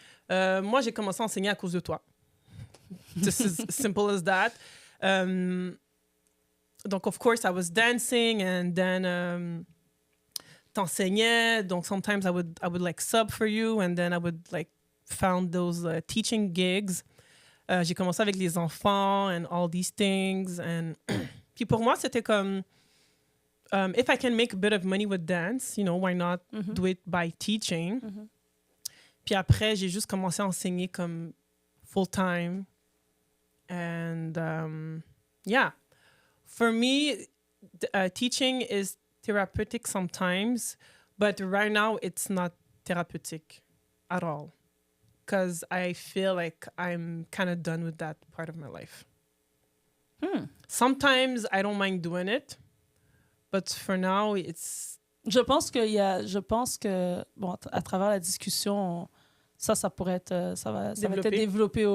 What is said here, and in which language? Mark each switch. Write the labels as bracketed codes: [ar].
[fr] Moi, j'ai commencé à enseigner à cause de toi. [en] This is simple as that. Donc, of course, I was dancing and then [fr] t'enseignais. [en] Donc, sometimes I would like sub for you and then I would like found those teaching gigs. [fr] J'ai commencé avec les enfants [en] and all these things. And [fr] puis pour moi, c'était comme [en] if I can make a bit of money with dance, you know, why not do it by teaching? [fr] Puis après, j'ai juste commencé à enseigner comme full-time. [en] And yeah, for me, teaching is therapeutic sometimes, but right now it's not therapeutic. at all. Because I feel like I'm kind of done with that part of my life. Sometimes I don't mind doing it, but for now, it's... [fr] Je pense que bon, à travers la discussion, ça pourrait être, ça va être développé